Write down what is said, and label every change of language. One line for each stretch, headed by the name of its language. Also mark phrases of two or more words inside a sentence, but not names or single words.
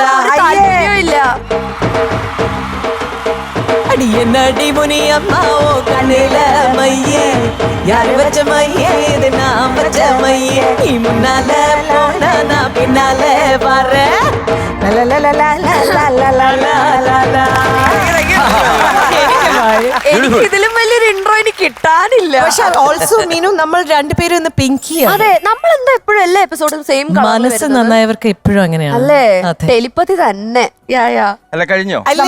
Tamil: ஐயோ இல்ல அடி என்னடி முனியம்மா உன் கண்ணில மையே யாரு வச்ச மையே இது நான் வச்ச மையே நீ முன்னால போனா நான் பின்னால வரேன் la la la la la la la la la la
Malayalam: എനിക്ക് ഇതിലും വലിയൊരു ഇൻട്രോ എനിക്ക് കിട്ടാനില്ല. പക്ഷെ ഓൾസോ മീനു നമ്മൾ രണ്ടുപേരും ഇന്ന് പിങ്കിയാണ്. അതെ, നമ്മൾ എന്താ എപ്പോഴും എല്ലാ എപ്പിസോഡും സെയിം മനസ്സ് നന്നായവർക്ക് എപ്പോഴും അങ്ങനെയാണ് അല്ലേ? ടെലിപ്പതി തന്നെ. അല്ല കഴിഞ്ഞോ?